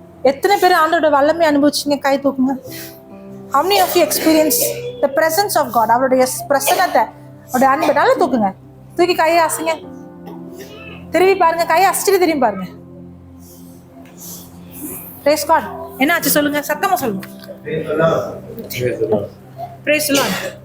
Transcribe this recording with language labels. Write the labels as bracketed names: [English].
[Tamil] எத்தனை பேர் ஆண்டோட வல்லமை அனுபவிச்சீங்க? கை தூக்குங்க. [English] How many of you experience the presence of God? [Tamil] அவருடைய பிரசன்னத்தை, அவருடைய அன்பை நல்லா தூக்குங்க. தூக்கி கையை அசைங்க. திரும்பி பாருங்க. கையை அசைச்சிட்டு திரும்பி பாருங்க. [English] Praise God. [Tamil] என்ன ஆச்சு சொல்லுங்க, சத்தமா சொல்லுங்க. [English] Praise the Lord.